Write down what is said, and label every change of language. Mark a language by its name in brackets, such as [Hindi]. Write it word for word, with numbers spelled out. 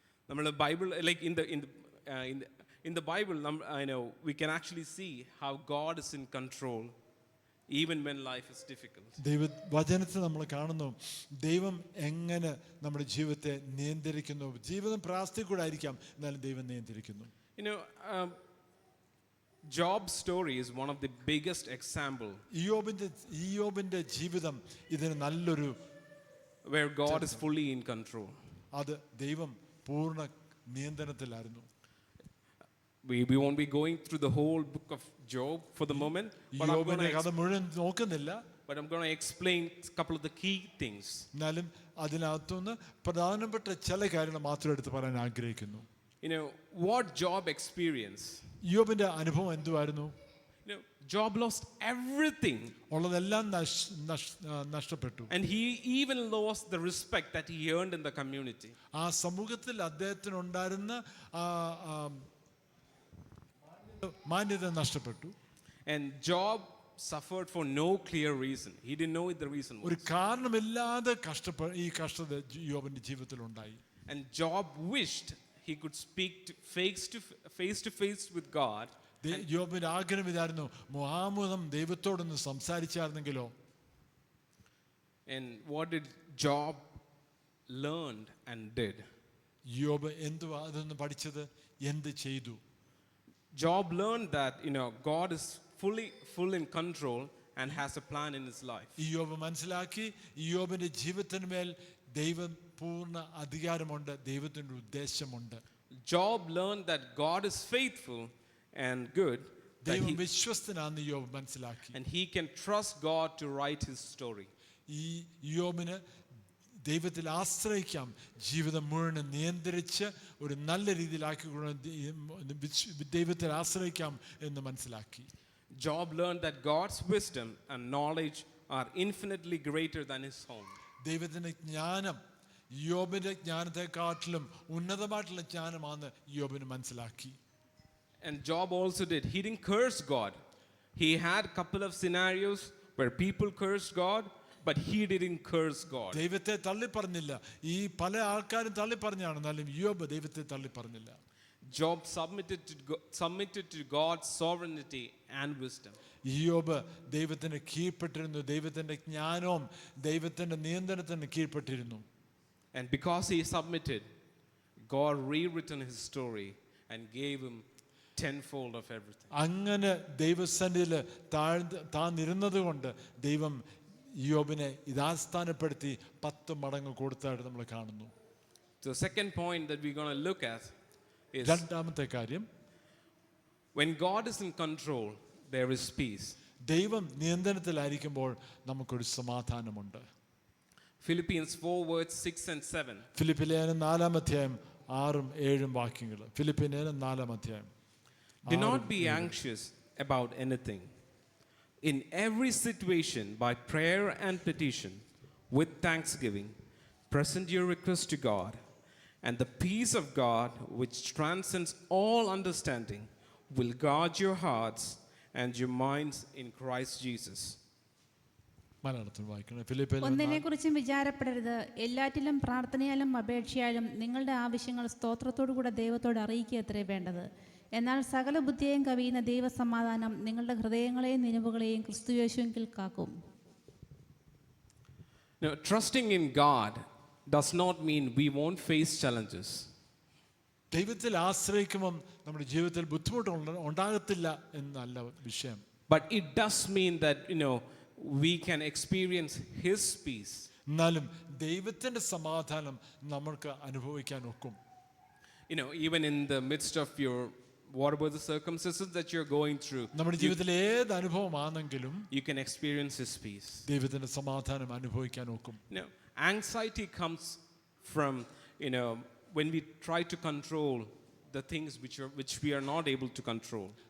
[Malayalam] നമ്മൾ [English] Bible like in the in in in the Bible no we can actually see how God is in control even when life is difficult. [Malayalam] ദൈവ വചനത്തെ നമ്മൾ കാണുന്നു, ദൈവം എങ്ങനെ നമ്മുടെ ജീവിതത്തെ നിയന്ത്രിക്കുന്നു. ജീവിതം പ്രാർത്ഥനയിൽ കൂടെ ആയിരിക്കാം, എന്നാലും ദൈവം നിയന്ത്രിക്കുന്നു. [English] You know, um, Job's story is one of the biggest example [Malayalam] ഇയ്യോബിന്റെ ഇയ്യോബിന്റെ ജീവിതം ഇതിന് നല്ലൊരു, [English] where God is fully in control. [Malayalam] അത് ദൈവം പൂർണ്ണ നിയന്ത്രണത്തിലായിരുന്നു. [English] We we won't be going through the whole book of Job for the moment, but I'm going [Malayalam] ഇയ്യോബിന്റെ [English] to [Malayalam] കഥ മുഴുവൻ നോക്കുന്നില്ല, [English] but I'm going to explain couple of the key things. [Malayalam] എന്നാലും അതിനകത്തുനിന്ന് പ്രധാനപ്പെട്ട ചില കാര്യങ്ങൾ മാത്രം എടുത്ത് പറയാൻ ആഗ്രഹിക്കുന്നു. [English] You know, what Job experienced? [Malayalam] ഇയ്യോബിന്റെ അനുഭവം എന്തുമായിരുന്നു? [English] You know, Job lost everything [Malayalam] ഉള്ളതെല്ലാം നഷ്- നഷ്- ആ, നഷ്ടപ്പെട്ടു. [English] and he even lost the respect that he earned in the community. [Malayalam] ആ സമൂഹത്തിൽ അദ്ദേഹത്തിനുണ്ടായിരുന്ന ആ, ആ, മാന്യത നഷ്ടപ്പെട്ടു. [English] And Job suffered for no clear reason. He didn't know the reason [Malayalam] ഒരു [English] was. [Malayalam] കാരണമില്ലാതെ കഷ്ടപ്പെ ഈ കഷ്ടത ഇയ്യോബിന്റെ ജീവിതത്തിൽ ഉണ്ടായി. [English] And Job wished he could speak to, face to face to face with God. [Malayalam] ദേ- ഇയ്യോബിന്റെ ആഗ്രഹം ഇതായിരുന്നു, മുഹാമുഖം ദൈവത്തോടൊന്ന് സംസാരിച്ചായിരുന്നെങ്കിലോ. [English] And what did Job learned and did? [Malayalam] ഇയ്യോബ് എന്തുവാ അതൊന്ന് പഠിച്ചത്, എന്ത് ചെയ്തു? [English] Job learned that you know God is fully full in control and has a plan in his life. [Malayalam] ഇയ്യോബ് മനസ്സിലാക്കി ഇയ്യോബിന്റെ ജീവിതത്തിന് മേൽ ദൈവം പൂർണ്ണ അധികാരമുണ്ട്, ദൈവത്തിൻ്റെ ഉദ്ദേശമുണ്ട്. [English] Job learned that God is faithful and good, that [Malayalam] ദൈവം [English] he, [Malayalam] വിശ്വസ്തനാണെന്ന് ഇയ്യോബ് മനസ്സിലാക്കി. [English] and he can trust God to write his story. [Malayalam] ഈ ഇയ്യോബിന് ദൈവത്തിൽ ആശ്രയിക്കാം, ജീവിതം മുഴുവൻ നിയന്ത്രിച്ച് ഒരു നല്ല രീതിയിലാക്കി കൊണ്ട് ദൈ- വിശ്- ദൈവത്തിൽ ആശ്രയിക്കാം എന്ന് മനസ്സിലാക്കി. [English] Job learned that God's wisdom and knowledge are infinitely greater than his own. [Malayalam] ദൈവത്തിൻ്റെ ജ്ഞാനം ഇയ്യോബിൻ്റെ ജ്ഞാനത്തെക്കാട്ടിലും ഉന്നതമായിട്ടുള്ള ജ്ഞാനമാണെന്ന് ഇയ്യോബിന് മനസ്സിലാക്കി. [English] And Job also did. He didn't curse God. He had a couple of scenarios where people cursed God, but he didn't curse God. [Malayalam] ദൈവത്തെ തള്ളിപ്പറഞ്ഞില്ല. ഈ പല ആൾക്കാരും തള്ളിപ്പറഞ്ഞാണ്, എന്നാലും ഇയ്യോബ് ദൈവത്തെ തള്ളിപ്പറഞ്ഞില്ല. [English] Job submitted to go- submitted to God's sovereignty and wisdom. [Malayalam] ഇയ്യോബ് ദൈവത്തിന് കീഴ്പ്പെട്ടിരുന്നു, ദൈവത്തിൻ്റെ ജ്ഞാനവും ദൈവത്തിൻ്റെ നിയന്ത്രണത്തിന് കീഴ്പ്പെട്ടിരുന്നു. [English] And because he submitted, God rewritten his story and gave him tenfold of everything. [Malayalam] അങ്ങനെ ദൈവസന്നിധിയിൽ താഴ്ന്ന് താന്നിരുന്നത് കൊണ്ട് ദൈവം ഇയ്യോബിനെ ഇതാസ്ഥാനപ്പെടുത്തി പത്ത് മടങ്ങ് കൊടുത്തായിട്ട് നമ്മൾ കാണുന്നു. [English] The second point that we're going to look at is [Malayalam] രണ്ടാമത്തെ കാര്യം, [English] when God is in control, there is peace. [Malayalam] ദൈവം നിയന്ത്രണത്തിലായിരിക്കുമ്പോൾ നമുക്കൊരു സമാധാനമുണ്ട്. [English] Philippians four words six and seven. [Malayalam] ഫിലിപ്പിലേനും നാലാം അധ്യായം ആറും ഏഴും വാക്യങ്ങൾ. ഫിലിപ്പിലേനും നാലാം അധ്യായം. [English] Do not be anxious about anything. In every situation, by prayer and petition, with thanksgiving, present your request to God, and the peace of God, which transcends all understanding, will guard your hearts and your minds in Christ Jesus. [Malayalam] മലയാളത്തിൽ വായിക്കണം. ഫിലിപ്പിലേനും ഒന്നിനെ കുറിച്ചും വിചാരപ്പെടരുത്, എല്ലാറ്റിലും പ്രാർത്ഥനയാലും അപേക്ഷയാലും നിങ്ങളുടെ ആവശ്യങ്ങൾ സ്തോത്രത്തോടുകൂടെ ദൈവത്തോട് അറിയിക്കുക അത്രേ വേണ്ടത്. എന്നാൽ സകല ബുദ്ധിയെയും കവിയുന്ന ദൈവസമാധാനം നിങ്ങളുടെ ഹൃദയങ്ങളെയും നിലവുകളെയും ക്രിസ്തുയേശുവിൽ കാക്കും. [English] Now, trusting in God does not mean we won't face challenges. [Malayalam] ദൈവത്തിൽ ആശ്രയിക്കുമ്പം നമ്മുടെ ജീവിതത്തിൽ ബുദ്ധിമുട്ട് ഉണ്ട- ഉണ്ടാകത്തില്ല എന്നല്ല വിഷയം. [English] But it does mean that, you know, we can experience His peace. [Malayalam] എന്നാലും ദൈവത്തിൻ്റെ സമാധാനം നമ്മൾക്ക് അനുഭവിക്കാൻ ഒക്കും. [English] You know, even in the midst of your, whatever the circumstances that you're going through, [Malayalam] നമ്മുടെ ജീവിതത്തിൽ ഏത് അനുഭവമാണെങ്കിലും [English] you can experience His peace. [Malayalam] ദൈവത്തിൻ്റെ സമാധാനം അനുഭവിക്കാൻ ഒക്കും. [English] You know, anxiety comes from, you know, when we try to control the things which are, which we are not able to control.